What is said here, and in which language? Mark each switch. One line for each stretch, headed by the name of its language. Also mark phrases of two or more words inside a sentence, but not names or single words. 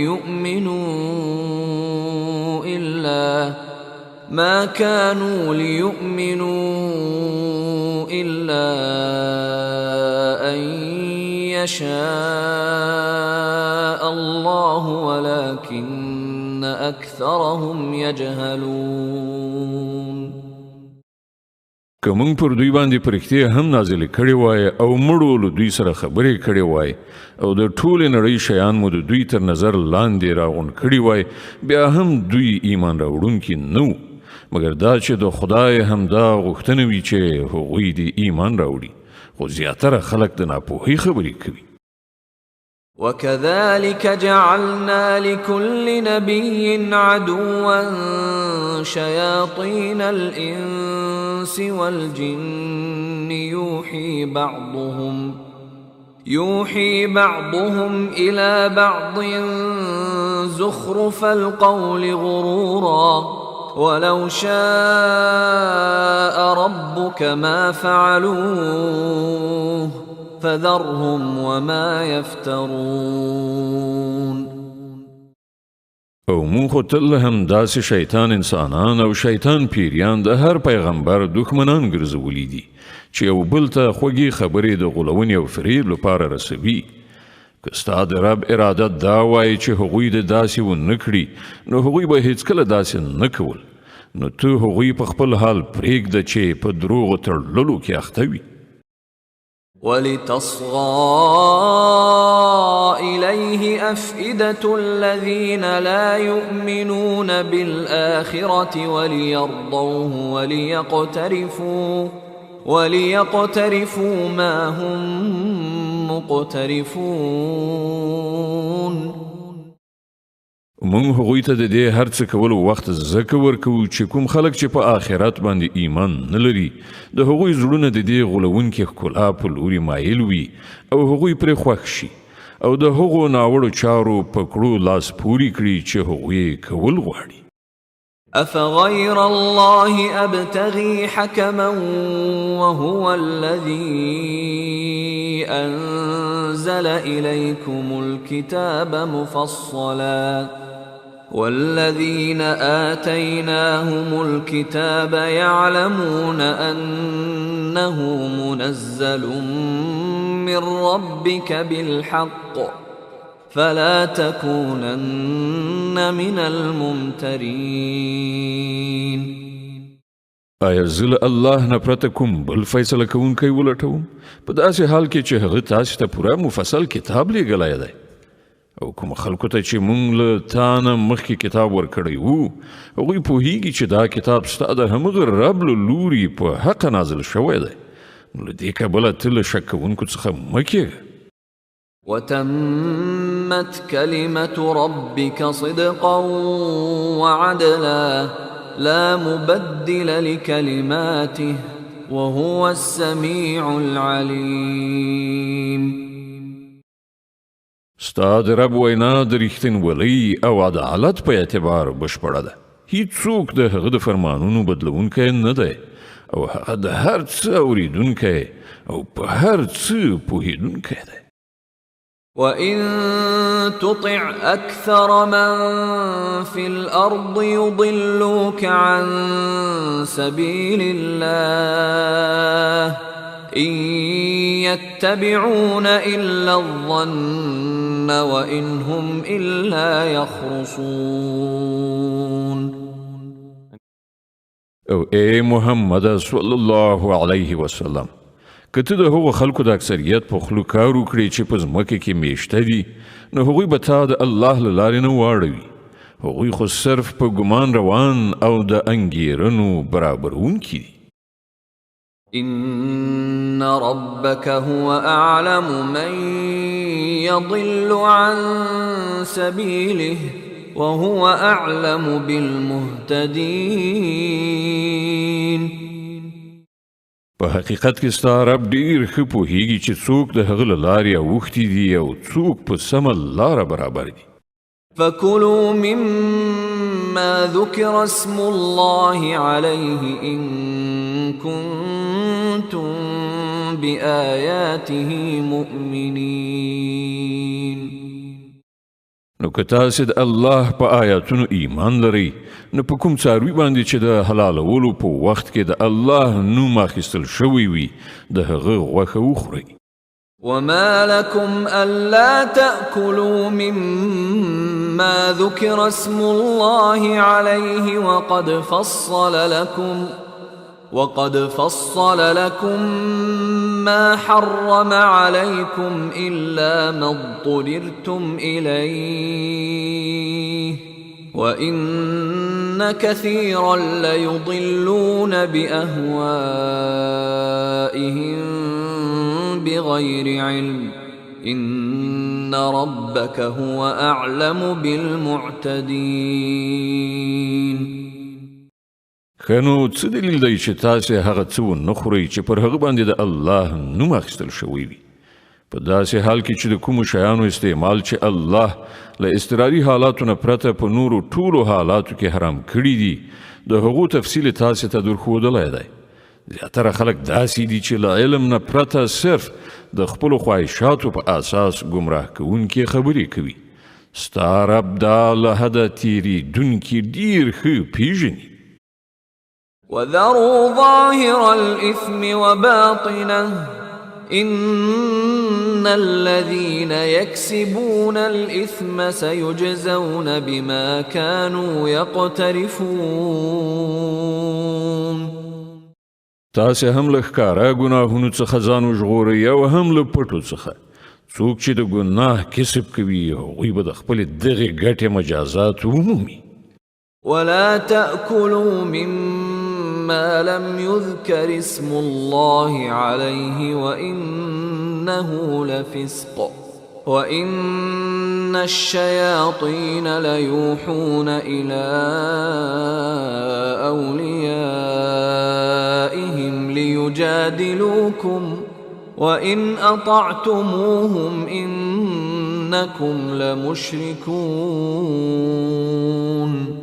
Arabic: ليؤمنوا إلا أن يشاء الله ولكن أكثرهم يجهلون.
Pashto: که مونږ پر دوی باندې پرښتې هم نازلې کړې وای او مړو له دوی سره خبرې کړې وای او د ټولې نړۍ شیان مو د دوی تر نظر لاندې راغونډ کړي وای بیا هم دوی ایمان راوړونکي نه وو مګر دا چې د خدای همدا غوښتنه وي چې هغوی دې ایمان راوړي خو زیاتره خلک د ناپوهۍ خبرې کوي.
Arabic: وكذلك جعلنا لكل نبي عدوا شياطين الإنس والجن يوحي بعضهم إلى بعض زخرف القول غرورا ولو شاء ربك ما فعلوه فذرهم وما يفترون.
Pashto: او مون خو تل هم داسې شیطان انسانان او شیطان پیریان د هر پیغمبر دښمنان ګرځولي دي چې یو بل ته خوږې خبرې د غولونې او فریب لپاره رسوي. که ستا د رب اراده دا وایي چې هغوی د داسې ونه کړي نو هغوی به هیڅکله داسې نه کول نو ته هغوی په خپل حال پرېږده چې په دروغو تړلو کې اخته وي.
Arabic: ولتصغى إليه أفئدة الذين لا يؤمنون بالآخرة وليرضوه وليقترفوا ما هم مقترفون.
Pashto: مونږ هغوی ته د دې هر څه کولو وخت زکه ورکوو چې کوم خلک چې په آخرت باندې ایمان نه لري د هغوی زړونه د دې غولونکې ښکلا په لوري مایل وي او هغوی پرې خوښ شي او د هغو ناوړو چارو په کړو لاس پوري کړي چې هغوی کول غواړي.
Arabic: أفغير الله أبتغي حكما وهو الذي أنزل إليكم الكتاب مفصلا والذين آتيناهم الكتاب يعلمون أنه منزل من ربك بالحق فلا تكونن من الممترين.
Pashto: آیا زه الله نه پرته کوم بل فیصله کوونکی ولټوم په داسې حال کې چې هغه تاسو ته پوره مفصل کتاب لیږلی دی او کوم خلکو ته چې مونږ له تا نه مخکې کتاب ورکړی وو هغوی پوهیږي چې دا کتاب ستا د همغه رب له لوري په حقه نازل شوی دی نو له دې کبله ته له شک کوونکو څخه مه کېږه.
Arabic: وتمت كلمة ربك صدقا وعدلا لا مبدل لكلماته وهو السميع العليم.
Pashto: ستا د رب وینا د رښتینولۍ او عدالت په اعتبار بشپړه ده. هیڅوک د هغه د فرمانونو بدلونکی نه دی او هغه د هر څه اوریدونکی او په هر څه پوهیدونکی دی.
Arabic: وَإِن تُطِعْ أَكْثَرَ مَن فِي الْأَرْضِ يُضِلُّوكَ عَن سَبِيلِ اللَّهِ إِن يَتَّبِعُونَ إِلَّا الظَّنَّ وَإِنْ هُمْ إِلَّا يَخْرُصُونَ.
Pashto: او اے محمد
Arabic: صلی الله علیه وسلم
Pashto: که ته د هغو خلکو د اکثریت په خولو کار وکړې چې په ځمکه کې میشته دي نو هغوی به تا د الله له لارې نه واړوي. هغوی خو صرف په ګمان روان او د انګېرنو برابرونکي دي.
Arabic: إن ربك هو أعلم من يضل عن سبيله وهو أعلم بالمهتدين.
Pashto: په حقیقت کې ستا رب ډیر ښه پوهیږي چې څوک د هغه له لارې اوښتي دي او څوک په سمه لاره برابر دي.
Arabic: فكلوا مما ذكر اسم الله عليه إن كنتم بآياته مؤمنين.
Pashto: نو که تاسو د الله په آیاتونو ایمان لرئ نو په کوم څاروي باندې چې د حلالولو په وخت کې د الله نوم اخیستل شوی وي د هغه غوښه وخورئ.
Arabic: وما لكم ألا تأكلوا مما ذكر اسم الله عليه وقد فصل لكم ما حرم عليكم إلا ما اضطررتم إليه وإن كثيرا ليضلون بأهوائهم بغير علم إن ربك هو أعلم بالمعتدين.
Pashto: خنو څه دلیل دی چې تاسو هغه څه ونه خورئ چې پر هغه باندې د الله نوم اخیستل شوی وي په داسې حال کې چې د کومو شیانو استعمال چې الله له اضطراري حالاتو نه پرته په نورو ټولو حالاتو کې حرام کړي دي د هغو تفصیل تاسو ته درښودلی دی. زیاتره خلک داسې دي چې له علم نه پرته صرف د خپلو خواهشاتو په اساس ګمراه کوونکې خبرې کوي. ستا رب دا له حده تېرېدونکي ډېر ښه پیژني.
Arabic: وذروا ظاهر الإثم وباطنه إن الذين يكسبون الإثم سيجزون بما كانوا يقترفون.
Pashto: تاسې هم له ښکاره ګناهونو څخه ځان وژغورئ او هم له پټو څخه. څوک چې د ګناه کسب کوي هغوی به د خپلې دغې ګټې مجازات ومومي.
Arabic: ولا تأكلوا مما لم يذكر اسم الله عليه وإنه لفسق وإن الشياطين ليوحون إلى أوليائهم ليجادلوكم وإن أطعتموهم إنكم لمشركون.